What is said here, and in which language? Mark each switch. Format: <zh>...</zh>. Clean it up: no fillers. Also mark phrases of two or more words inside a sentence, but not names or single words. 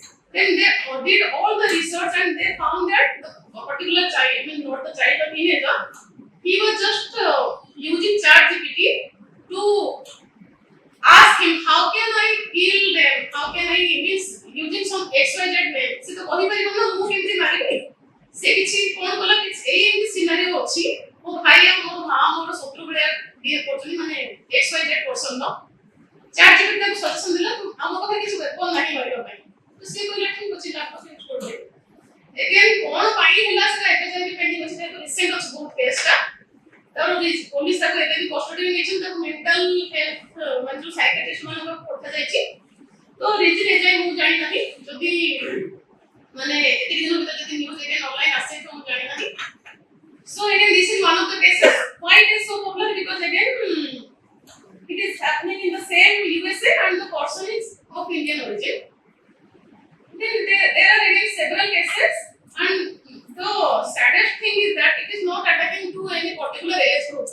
<en>Then they did all the research and they found that the particular child, I mean not the child, the teenager, he was just using ChatGPT to ask him how can I kill them, how can I means using some XYZ name.</en> <or>ସେ ତ କହି ପାରିବ ନା ମୁଁ କେମିତି ମାରିବି. ସେ କିଛି କଣ କଲା କିଛି ଏଇ ଏମିତି scenario ଅଛି. ମୋ ଭାଇ ଆଉ ମୋ ମା ମୋର ଶତ୍ରୁ ଭଳିଆ ବିହେଭ୍ କରୁଛନ୍ତି ମାନେ XYZ person ର ChatGPT ତାକୁ ସଜେସନ ଦେଲା ତୁ ଆମ ପାଖରେ କିଛି ୱେପନ୍ ନାହିଁ ମାରିବା ପାଇଁ. ତ ସେ କହିଲା ଠିକ ଅଛି ଲାପଟପ୍ ୟୁଜ କରିଦେ. Again କଣ ପାଇଁ ହେଲା ସେଟା ଏବେ ଯାଏ ବି ପେଣ୍ଡିଂ ଅଛି. ଯେହେତୁ ରିସେଣ୍ଟ ଅଛି ବହୁତ କେସଟା. ତାର ପୋଲିସ ତାକୁ ଏବେ ବି କଷ୍ଟଡିରେ ନେଇଛନ୍ତି. ତାକୁ</or> <en>mental health</en> <or>ମାନେ ଯୋଉ ସାଇକିଆଟ୍ରିଷ୍ଟ ମାନଙ୍କ ପଠାଯାଇଛି. ତ ରିଜିନ୍ ଏଯାଏ ମୁଁ ଜାଣି ନାହିଁ. ଯଦି ମାନେ ଏତିକି ଦିନ ଭିତରେ ଯଦି</or> <en>news again online</en> <or>ଆସେ ତ ମୁଁ ଜାଣି ନାହିଁ.</or> <en>So again this is one of the cases. Why it is so popular? Because again it is happening in the same USA and the person is of Indian origin. Then there are again several cases and the saddest thing is that it is not attacking to any particular age group.</en>